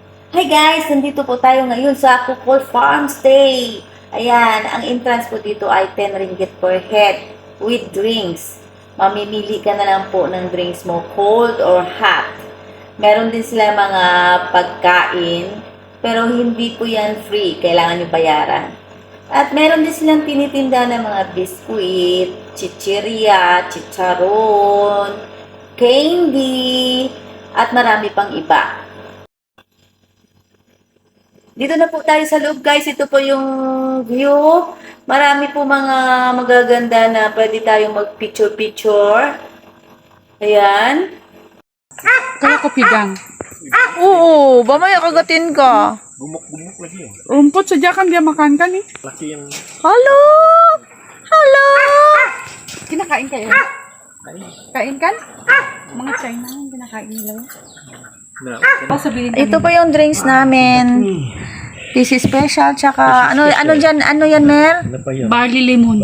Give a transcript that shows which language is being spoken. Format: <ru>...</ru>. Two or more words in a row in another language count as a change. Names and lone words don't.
<en>Hi guys!</en> <tl>Nandito po tayo ngayon sa Kukul Farm Stay. Ayan, ang entrance po dito ay 10 ringgit</tl> <en>per head with drinks.</en> <tl>Mamimili ka na lang po ng drinks mo,</tl> <en>cold or hot.</en> <tl>Meron din sila mga pagkain, pero hindi po yan free. Kailangan nyo bayaran. At meron din silang tinitinda ng mga biskuit, chichirya, chicharon, candy, at marami pang iba. Dito na po tayo sa loob guys. Ito po yung view. Marami po mga magaganda na pwede tayong mag-picture-picture. Ayan. Kaya ko pigang. Oo, mamaya kagatin ka.</tl> <ms>Bumuk-bumuk lagi ya. Rumput saja kan dia makan kan nih. Laki yang Halo. Halo.</ms> <tl>Kinakain kayo?</tl> <ms>Kain kan?</ms> <tl>Mga China ang kinakain nila. Ito po yung drinks namin.</tl> <en>This is special.</en> <tl>Tsaka, ano yan, Mer?</tl> <ms>apa ya?</ms> <en>Barley lemon.</en>